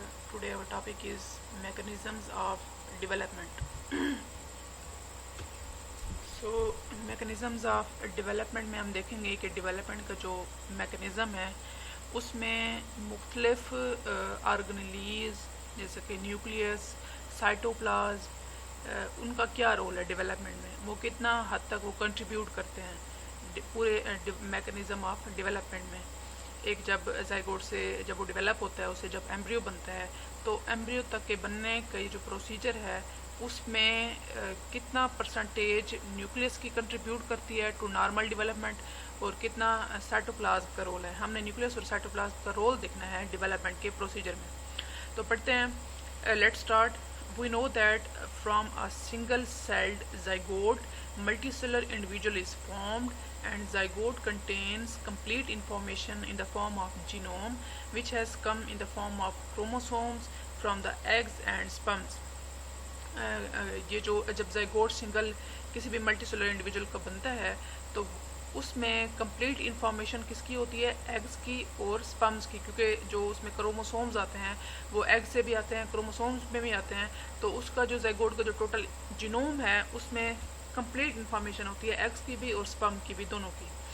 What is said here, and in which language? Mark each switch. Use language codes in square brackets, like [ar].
[en] Today our topic is mechanisms of development. [hi] So mechanisms of development में हम देखेंगे कि development का जो mechanism है उसमें मुख्तलिफ ऑर्गेनेलीज जैसे कि न्यूक्लियस, साइटोप्लाज्म, उनका क्या रोल है डेवलपमेंट में, वो कितना हद तक वो कंट्रीब्यूट करते हैं पूरे मैकेनिज़्म ऑफ डेवलपमेंट में। एक जब जाइगोट से जब वो डेवलप होता है, उससे जब एम्ब्रियो बनता है, तो एम्ब्रियो तक के बनने का जो प्रोसीजर है उसमें कितना परसेंटेज न्यूक्लियस की कंट्रीब्यूट करती है टू नॉर्मल डेवलपमेंट और कितना साइटोप्लाज्म का रोल है। हमने न्यूक्लियस और साइटोप्लाज्म का रोल देखना है डेवलपमेंट के प्रोसीजर में। तो पढ़ते हैं, let's start. [en] We know that from a single-celled zygote, multicellular individual is formed, and zygote contains complete information in the form of genome, which has come in the form of chromosomes from the eggs and sperms. [hi] ये जो जब zygote single किसी भी multicellular individual का बनता है तो उसमें कंप्लीट इन्फॉर्मेशन किसकी होती है, एग्स की और स्पर्म्स की, क्योंकि जो उसमें क्रोमोसोम्स आते हैं वो एग से भी आते हैं, क्रोमोसोम्स में भी आते हैं। तो उसका जो ज़ाइगोट का जो टोटल जीनोम है उसमें कंप्लीट इन्फॉर्मेशन होती है एग्स की भी और स्पर्म की भी, दोनों की।